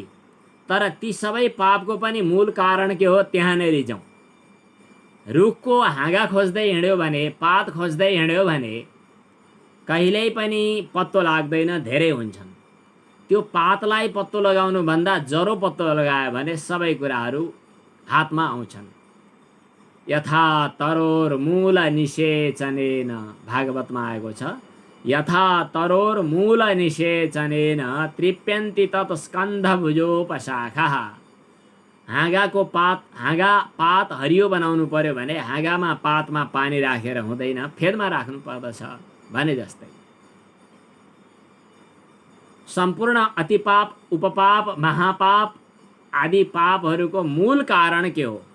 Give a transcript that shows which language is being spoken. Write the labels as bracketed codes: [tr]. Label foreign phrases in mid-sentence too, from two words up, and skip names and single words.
[ne] तर ती सबै पापको पनि मूल कारण के हो त्यहाँनेरि जाउँ। रुखको हाँगा खोज्दै हिँड्यो भने, पात खोज्दै हिँड्यो भने कहिल्यै पनि पत्तो लाग्दैन, धेरै हुन्छन्। त्यो पातलाई पत्तो लगाउनु भन्दा जरो पत्तो लगायो भने सबै कुराहरू हातमा आउँछन्। [sa] यथा तरोर मूल निषेचनेन, [ne] भागवतमा आएको छ, [sa] यथा तरोर मूल निषेचनेन तृप्यन्ति तत् स्कन्धभुजोपशाखा। [ne] हाँगाको पात, हाँगा पात हरियो बनाउनु पर्यो भने हाँगामा पातमा पानी राखेर हुँदैन, फेदमा राख्नु पर्दछ भने जस्तै सम्पूर्ण अतिपाप, उपपाप, महापाप आदि पापहरूको मूल कारण के हो?